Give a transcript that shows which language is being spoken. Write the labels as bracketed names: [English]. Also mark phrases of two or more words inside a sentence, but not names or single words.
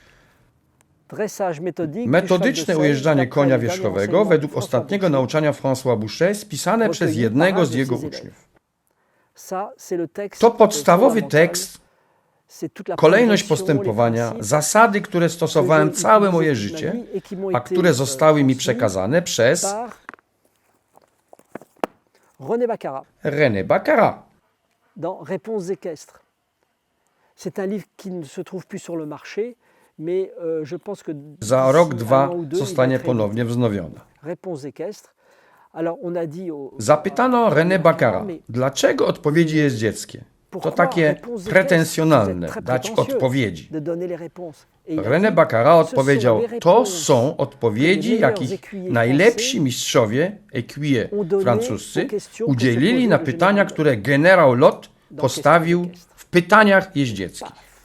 [Polish] Metodyczne ujeżdżanie konia wierzchowego według ostatniego nauczania François Boucher, spisane przez jednego z jego uczniów. To podstawowy tekst, kolejność postępowania, zasady, które stosowałem całe moje życie, a które zostały mi przekazane przez René Baccarat. [French] Dans Réponses équestres. C'est un livre qui ne se trouve plus sur le marché, mais je pense que [Polish] za rok, dwa zostanie ponownie wznowiona. [French] Réponses équestres. Alors on a dit [Polish] Zapytano René Baccarat, dlaczego odpowiedzi jeździeckie? To takie pretensjonalne, dać odpowiedzi. René Baccarat odpowiedział, to są odpowiedzi, jakich najlepsi mistrzowie, écuyers francuscy, udzielili na pytania, które generał Lot postawił w pytaniach jeździeckich.